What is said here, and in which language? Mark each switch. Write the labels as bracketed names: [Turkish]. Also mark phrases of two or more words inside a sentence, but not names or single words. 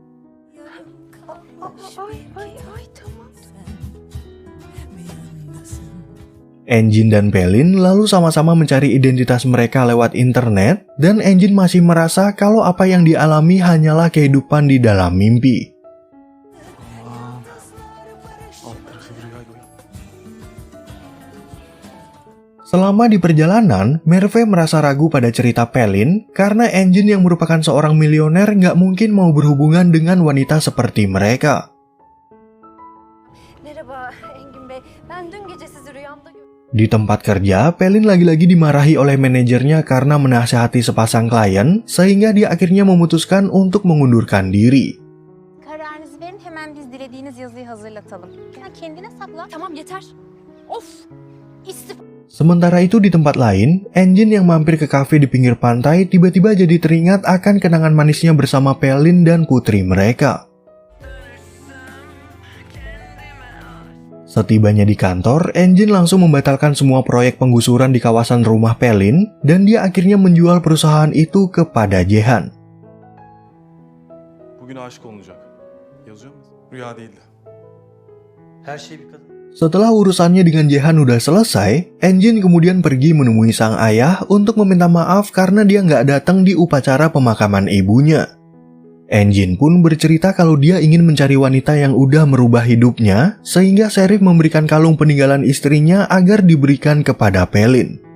[Indonesian] Engin dan Pelin lalu sama-sama mencari identitas mereka lewat internet dan Engin masih merasa kalau apa yang dialami hanyalah kehidupan di dalam mimpi. [Turkish] Alt tarafı bir rüyaydı o ya. [Indonesian] Selama di perjalanan, Merve merasa ragu pada cerita Pelin karena Engin yang merupakan seorang milioner nggak mungkin mau berhubungan dengan wanita seperti mereka. [Turkish] Merhaba Engin Bey. Ben dün gece sizi rüyamda gördüm. [Indonesian] Di tempat kerja, Pelin lagi-lagi dimarahi oleh manajernya karena menasihati sepasang klien sehingga dia akhirnya memutuskan untuk mengundurkan diri. [Turkish] Kararınızı verin, hemen biz dilediğiniz yazıyı hazırlatalım. Ya kendine sakla. Tamam yeter. Of. İstif. [Indonesian] Sementara itu di tempat lain, Engin yang mampir ke kafe di pinggir pantai tiba-tiba jadi teringat akan kenangan manisnya bersama Pelin dan putri mereka. Setibanya di kantor, Engin langsung membatalkan semua proyek penggusuran di kawasan rumah Pelin dan dia akhirnya menjual perusahaan itu kepada Jehan. [Turkish] Bugün aşık olunacak. Yazıyor mu? Rüya değildi. Her şey bir kadın. [Indonesian] Setelah urusannya dengan Jehan udah selesai, Enjin kemudian pergi menemui sang ayah untuk meminta maaf karena dia nggak datang di upacara pemakaman ibunya. Enjin pun bercerita kalau dia ingin mencari wanita yang udah merubah hidupnya, sehingga Sheriff memberikan kalung peninggalan istrinya agar diberikan kepada Pelin.